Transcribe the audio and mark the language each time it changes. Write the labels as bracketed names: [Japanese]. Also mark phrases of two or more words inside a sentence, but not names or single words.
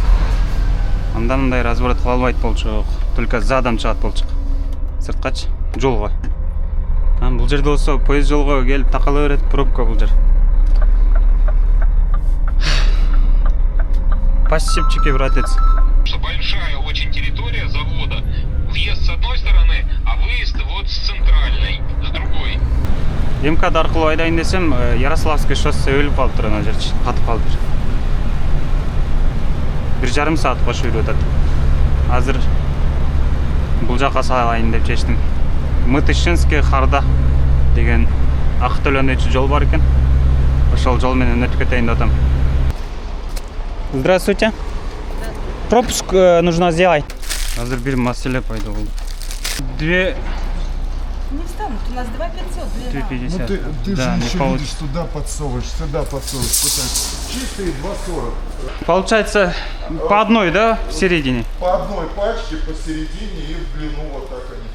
[Kyrgyz] Андан мындай разворот кыла албайт болчук. [Russian] Только задам [Kyrgyz] чыгат болчук. Сырткачы жолго. Бул жерде болсо поезд жолго келип такала берет, пробка бул жер. [Russian] Пассивчики, братец. Большая очень территория завода. Въезд с одной стороны, а выезд вот с центральной, с другой. [Kyrgyz] МКАД аркылуу айдайын десем, Ярославский шоссе өлүп калыптыр ана жерчи, катып калды. 1,5 саат кош жүрүп атат. Азыр бул жака салайын деп чечтим. Мытышинский Харда деген ак төлөнүүчү жол бар экен. Ошол жол менен өтүп кетейин деп атам. [Russian] Здравствуйте. Пропуск нужно сделать. [Kyrgyz] Азыр бир маселе пайда болду. [Russian] Не встанут, у нас 2500. 2,50. Ну ты Да, же не еще получится. видишь, сюда подсовываешь, пытаешься. Чистые 2,40. Получается по одной, да, в середине? По одной пачке посередине и в длину вот так они.